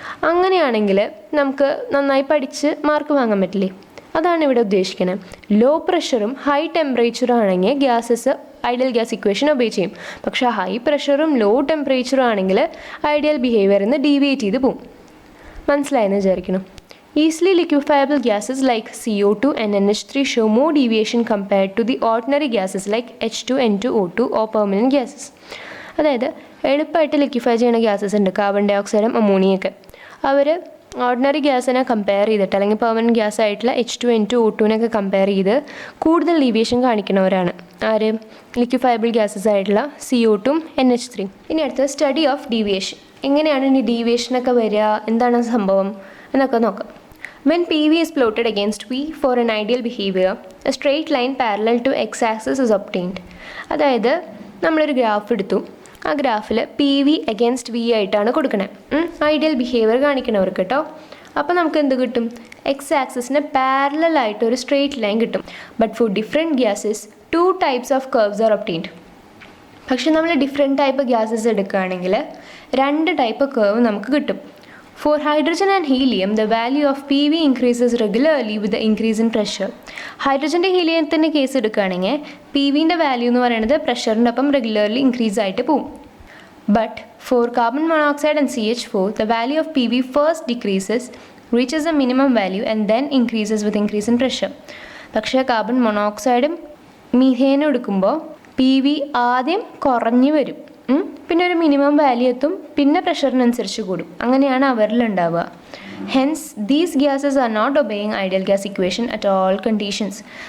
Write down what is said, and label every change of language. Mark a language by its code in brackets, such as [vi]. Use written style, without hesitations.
[ml] അങ്ങനെയാണെങ്കിൽ നമുക്ക് നന്നായി പഠിച്ച് മാർക്ക് വാങ്ങാൻ പറ്റില്ലേ. അതാണ് ഇവിടെ ഉദ്ദേശിക്കുന്നത്. ലോ പ്രഷറും ഹൈ ടെമ്പറേച്ചറും ആണെങ്കിൽ gases ideal gas equation obey ചെയ്യും. പക്ഷേ ഹൈ പ്രഷറും ലോ ടെമ്പറേച്ചറും ആണെങ്കിൽ ഐഡിയൽ ബിഹേവിയറിൽ നിന്ന് ഡീവിയേറ്റ് ചെയ്ത് പോകും. മനസ്സിലായെന്ന് വിചാരിക്കണം. [en] Easily liquefiable gases like CO2 and NH3 show more deviation compared to the ordinary gases like H2, N2O2 or permanent gases. [ml] അതായത് എളുപ്പമായിട്ട് ലിക്വിഫൈ ചെയ്യുന്ന ഗ്യാസസ് ഉണ്ട്, കാർബൺ ഡൈ ഓക്സൈഡും അമോണിയൊക്കെ. അവർ ഓർഡിനറി ഗ്യാസിനെ കമ്പയർ ചെയ്തിട്ട് അല്ലെങ്കിൽ പെർമനൻറ്റ് ഗ്യാസ് ആയിട്ടുള്ള H2, N2O2 കമ്പയർ ചെയ്ത് കൂടുതൽ deviation കാണിക്കുന്നവരാണ് ആര്? ലിക്വിഫയബിൾ ഗ്യാസസ് ആയിട്ടുള്ള CO2, NH3. ഇനി അടുത്ത സ്റ്റഡി ഓഫ് ഡീവിയേഷൻ. എങ്ങനെയാണ് ഇനി ഡീവിയേഷനൊക്കെ വരിക, എന്താണ് സംഭവം എന്നൊക്കെ നോക്കാം. [en] When PV is plotted against V for an ideal behavior, a straight line parallel to x-axis is obtained. [ml] അതായത് നമ്മളൊരു ഗ്രാഫ് എടുത്തു, ആ ഗ്രാഫിൽ PV against V ആയിട്ടാണ് കൊടുക്കണേ, ഐഡിയൽ ബിഹേവിയർ കാണിക്കണവർക്ക് കേട്ടോ. അപ്പോൾ നമുക്ക് എന്ത് കിട്ടും? എക്സ് ആക്സിസിന് പാരലൽ ആയിട്ട് ഒരു സ്ട്രെയിറ്റ് ലൈൻ കിട്ടും. [en] But for different gases 2 types of curves are obtained. [ml] പക്ഷെ നമ്മൾ ഡിഫറെൻറ്റ് ടൈപ്പ് ഗ്യാസസ് എടുക്കുകയാണെങ്കിൽ 2 ടൈപ്പ് കർവ് നമുക്ക് കിട്ടും. [en] For hydrogen and helium, the value of PV increases regularly with the increase in pressure. [ml] ഹൈഡ്രജൻ്റെ ഹീലിയത്തിൻ്റെ case എടുക്കുകയാണെങ്കിൽ PVൻ്റെ value എന്ന് പറയുന്നത് പ്രഷറിൻ്റെ ഒപ്പം regularly increase ആയിട്ട് പോകും. [en] But for carbon monoxide and CH4, the value of PV first decreases, reaches a minimum value and then increases with increase in pressure. [ml] പക്ഷേ carbon മോണോക്സൈഡും മീഥേനും എടുക്കുമ്പോൾ PV ആദ്യം കുറഞ്ഞു വരും, പിന്നെ ഒരു മിനിമം വാല്യൂ എത്തും, പിന്നെ പ്രഷറിനനുസരിച്ച് കൂടും. അങ്ങനെയാണ് അവരിലുണ്ടാവുക. [en] Hence these gases are not obeying ideal gas equation at all conditions.